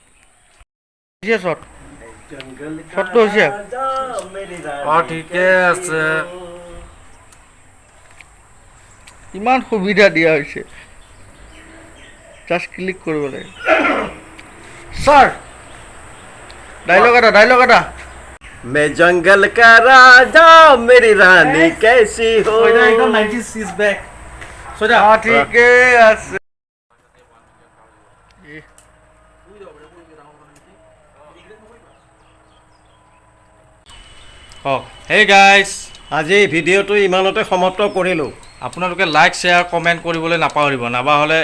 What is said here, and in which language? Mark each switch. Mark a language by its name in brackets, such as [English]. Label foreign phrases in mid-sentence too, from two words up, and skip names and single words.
[Assamese] শ্বটটো হৈছে ঠিকে আছে। ইমান সুবিধা দিয়া হৈছে, জাষ্ট ক্লিক কৰিব লাগে। ছাৰ ডাইলগ এটা [Hindi] मैं जंगल का राजा मेरी रानी कैसी हो। [Assamese] 6টা একদম [English] 90s is back [Assamese] 6টা ঠিকে আছে। হেই গাইজ, আজি ভিডিঅ'টো ইমানতে সমাপ্ত কৰিলোঁ। আপোনালোকে লাইক শ্বেয়াৰ কমেণ্ট কৰিবলৈ নাপাহৰিব।